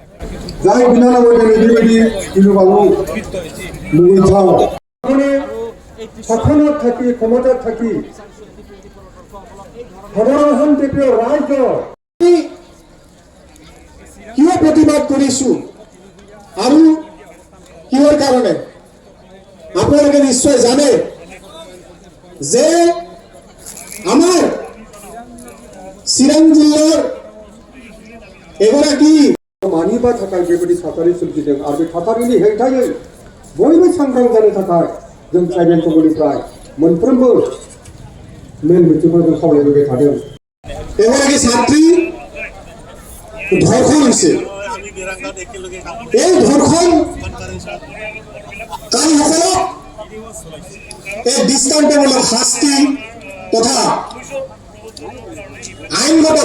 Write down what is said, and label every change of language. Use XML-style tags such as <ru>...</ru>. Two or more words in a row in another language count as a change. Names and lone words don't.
<as>কিয় প্ৰতিবাদ কৰিছোঁ আৰু কিহৰ কাৰণে আপোনালোকে নিশ্চয় জানে যে আমাৰ চিৰাং জিলাৰ এগৰাকী</as> <brx>मानिबा थाखाय बेबायदि थासारि सोमजिदों आरो बे थासारिनि हेंथायै बयबो सांग्रां जानो थाखाय जों</brx> <en>tribal committeenifrai</en> <brx>मोनफ्रोमबो मेल मिटिंखौ जों खावलायबोबाय थादों।</brx> <as>एगराकী ছাত্ৰী ধৰ্ষণ হৈছে। এই ধৰ্ষণকাৰীসকলক এই দৃষ্টান্তমূলক শাস্তি তথা আইনগত</as>